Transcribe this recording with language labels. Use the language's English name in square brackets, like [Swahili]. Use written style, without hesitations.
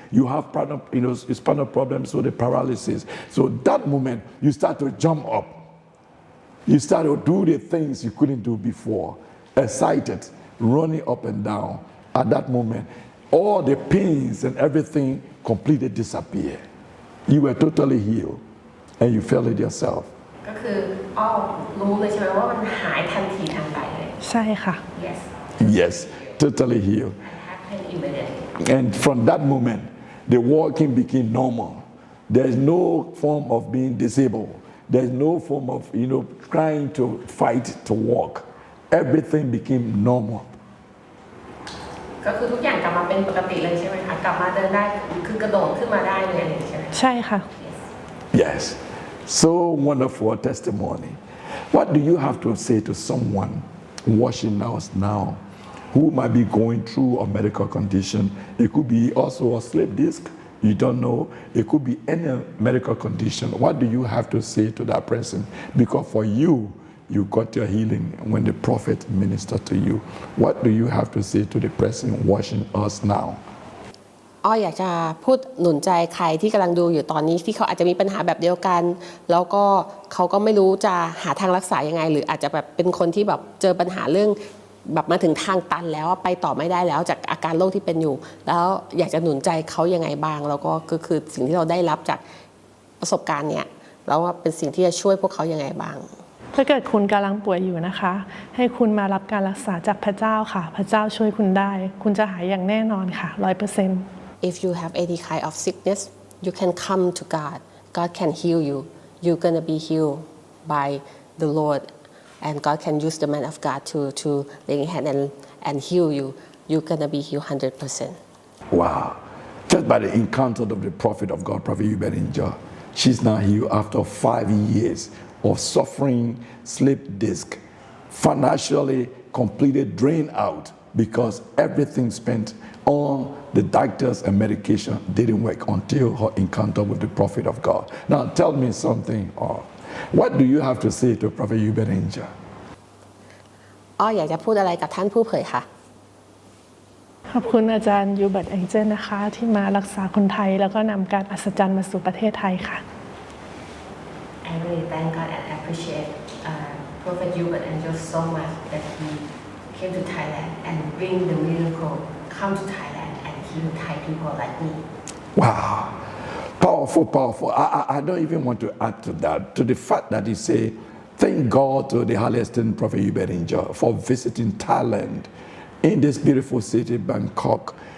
[English] You have spinal problems, so the paralysis. So that moment, you start to jump up. You start to do the things you couldn't do before, excited, running up and down. At that moment, all the pains and everything completely disappear. You were totally healed, and you felt it yourself. [Thai] ก็คืออ้อรู้เลยใช่ไหมว่ามันหายทันทีทันใดเลย ใช่ค่ะ [English] yes Yes, totally healed. happened immediately And from that moment, the walking became normal. There's no form of being disabled. There's no form of, trying to fight to walk. Everything became normal. [Thai] ก็คือทุกอย่างกลับมาเป็นปกติเลยใช่ไหมคะกลับมาเดินได้คือกระโดดขึ้นมาได้เลยใช่ไหม ใช่ค่ะ [English] Yes. So wonderful testimony. What do you have to say to someone watching us now who might be going through a medical condition? It could be also a slip disc. You don't know. It could be any medical condition. What do you have to say to that person? Because for you, you got your healing when the prophet ministered to you. What do you have to say to the person watching us now? [Thai] อ้ออยากจะพูดหนุนใจใครที่กำลังดูอยู่ตอนนี้ที่เขาอาจจะมีปัญหาแบบเดียวกันแล้วก็เขาก็ไม่รู้จะหาทางรักษายังไงหรืออาจจะแบบเป็นคนที่แบบเจอปัญหาเรื่องแบบมาถึงทางตันแล้วไปต่อไม่ได้แล้วจากอาการโรคที่เป็นอยู่แล้วอยากจะหนุนใจเขายังไงบ้างแล้วก็คือสิ่งที่เราได้รับจากประสบการณ์เนี่ยแล้วว่าเป็นสิ่งที่จะช่วยพวกเขายังไงบ้าง ถ้าเกิดคุณกำลังป่วยอยู่นะคะให้คุณมารับการรักษาจากพระเจ้าค่ะพระเจ้าช่วยคุณได้คุณจะหายอย่างแน่นอนค่ะ 100% [English] If you have any kind of sickness you can come to God God can heal you you're gonna be healed by the Lord and God can use the man of God to lay hand and heal you you're gonna be healed 100%. Wow. Just by the encounter of the prophet of God, Prophet Hubert Angel, she's now healed after 5 years of suffering slip disc, financially completely drained out because everything spent on the doctors and medication didn't work until her encounter with the prophet of God. Now tell me something. What do you have to say to Prophet Hubert Angel? [Thai] อ้ออยากจะพูดอะไรกับท่านผู้เผยค่ะ ขอบคุณอาจารย์ยูเบิร์ตแองเจิลนะคะที่มารักษาคนไทยแล้วก็นำการอัศจรรย์มาสู่ประเทศไทยค่ะ [English] I really thank God and appreciate Prophet Hubert Angel so much that he came to Thailand and bring the miracle come to Thailand and heal Thai people like me. Wow. Powerful, powerful. I don't even want to add to that, to the fact that he say, thank God to the highest Prophet Hubert Angel for visiting Thailand in this beautiful city, Bangkok.